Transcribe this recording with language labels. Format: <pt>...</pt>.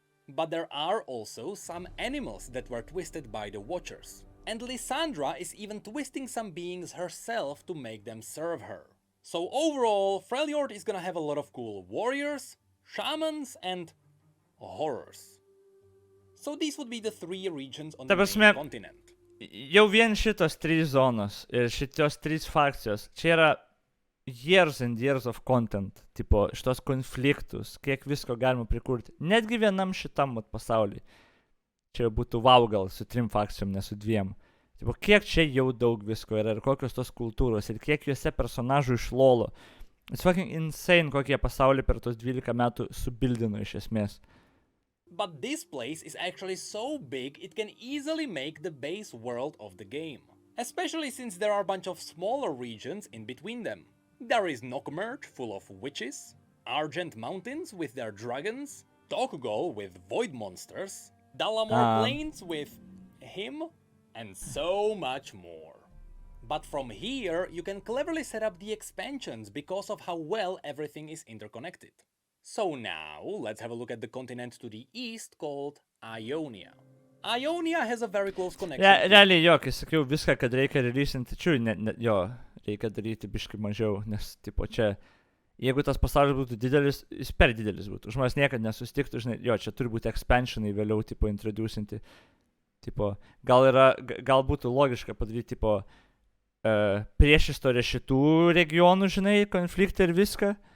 <en>But there are also some animals that were twisted by the Watchers. And Lysandra is even twisting some beings herself to make them serve her. So overall, Freljord is gonna have a lot of cool warriors, shamans, and horrors. So these would be the three regions on the main continent.</en> <lt>Jau vien šitos trys zonos ir šitos trys fakcijos, čia yra</lt> <en>years and years of content,</en> <lt>tipo, šitos konfliktus, kiek visko galima prikurti. Netgi vienam šitam pasauliui. Čia būtų wow gal su 3 fakcijom, ne su 2. Tipo, kiek čia jau daug visko yra ir kokios tos kultūros ir kiek juose personažų išlolo.</lt> <en>It's fucking insane,</en> <lt>kokie pasaulį per tos 12 metų subildino iš esmės.</lt> <en>But this place is actually so big it can easily make the base world of the game. Especially since there are a bunch of smaller regions in between them. There is Nokmerch, full of witches, Argent Mountains with their dragons, Tokugol with void monsters, Dalamor Plains with him, and so much more. But from here, you can cleverly set up the expansions because of how well everything is interconnected. So now, let's have a look at the continent to the east called Ionia. Ionia has a very close connection.</en> <lt>Realiai jo, kai sakiau viską, kad reikia releasinti, jo, reikia daryti biškai mažiau, nes, tipo, čia, jeigu tas pasaulis būtų didelis, jis per didelis būtų. Žmonės niekad nesustiktų, žinai, jo, čia turi būti expansionai vėliau, tipo, introducinti. Tipo, gal būtų logiška padaryti, tipo, priešistorę šitų regionų, žinai, konfliktą ir viską.</lt>